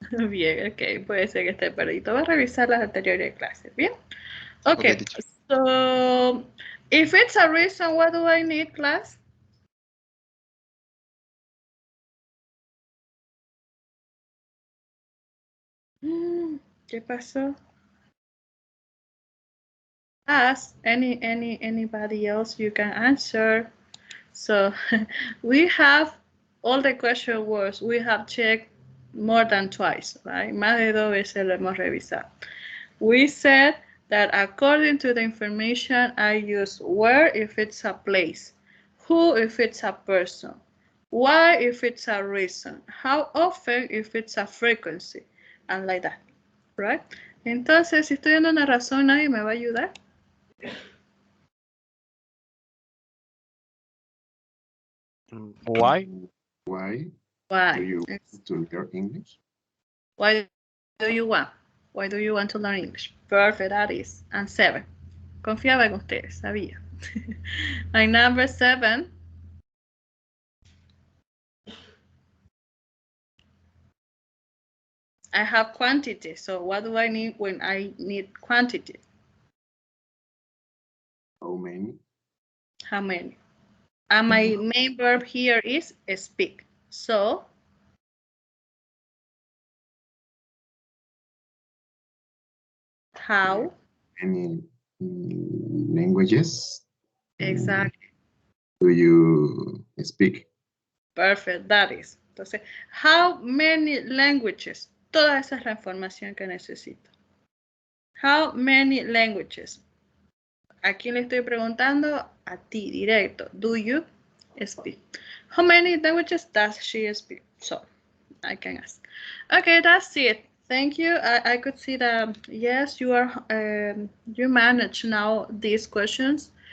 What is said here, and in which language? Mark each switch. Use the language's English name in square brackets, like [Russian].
[Spanish] Bien, ok, puede ser que esté perdido. Voy a revisar las anteriores clases, ¿bien? [English] Okay, Okay, teacher. so if it's a reason, what do I need, class? [Spanish] ¿Qué pasó? [English] Ask anybody else you can answer. So we have all the question words we have checked more than twice, right? [Spanish] Más de 2 veces lo hemos revisado. [English] We said that according to the information, I use where if it's a place, who if it's a person, why if it's a reason, how often if it's a frequency, and like that, right? [Spanish] Entonces, si estoy dando una razón, ¿nadie me va a ayudar? [English] Why? Why Why? do you want to learn English? Why do you want? Why do you want to learn English? Perfect, that is. And 7. [Spanish] Confiaba en ustedes, sabía. [English] My number 7. I have quantity. So what do I need when I need quantity? How many? How many? And my main verb here is speak. So how? Any languages Exactly. do you speak? Perfect, that is. Entonces, how many languages? [Spanish] Toda esa es la información que necesito. [English] How many languages? [Spanish] ¿A quién le estoy preguntando? [English] A ti, directo. Do you speak? How many languages does she speak? So, I can ask. Okay, that's it. Thank you. I could see that, yes, you are, you manage now these questions.